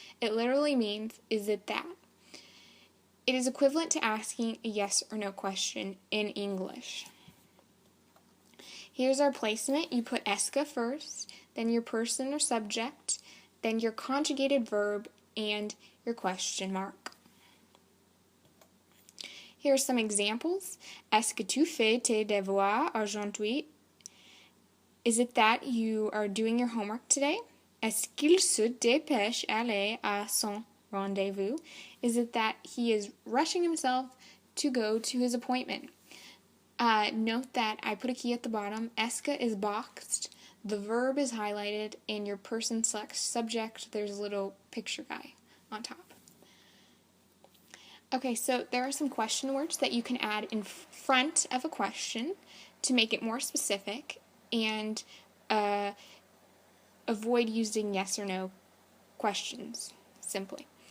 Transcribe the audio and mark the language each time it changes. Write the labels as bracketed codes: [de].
[en] It literally means, is it that? It is equivalent to asking a yes or no question in English. Here's our placement. You put est-ce first, then your person or subject, then your conjugated verb, and your question mark. Here are some examples. [fr] Est-ce que tu fais tes devoirs aujourd'hui? [en] Is it that you are doing your homework today? [fr] Est-ce qu'il se dépêche aller à son rendez-vous? [en] Is it that he is rushing himself to go to his appointment? Note that I put a key at the bottom. Est-ce que is boxed, the verb is highlighted, and your person selects subject. There's a little picture guy on top. Okay, so there are some question words that you can add in front of a question to make it more specific and avoid using yes or no questions, simply.